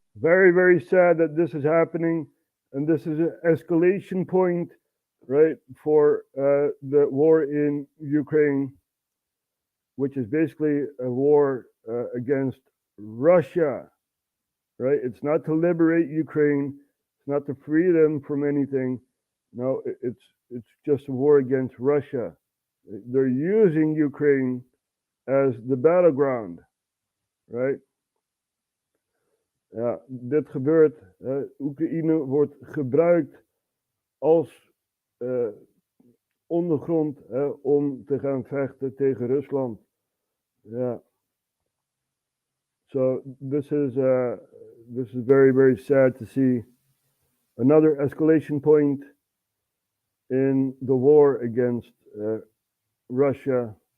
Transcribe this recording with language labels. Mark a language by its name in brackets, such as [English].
[English] Very, very sad that this is happening, and this is an escalation point, right, for the war in Ukraine, which is basically a war against Russia, right? It's not to liberate Ukraine, it's not to free them from anything. No, it's just a war against Russia. They're using Ukraine as the battleground, right? [Dutch] Ja, dit gebeurt. Oekraïne wordt gebruikt als ondergrond om te gaan vechten tegen Rusland. Ja. [English] So this is very, very sad to see. Another escalation point in the war against Russia.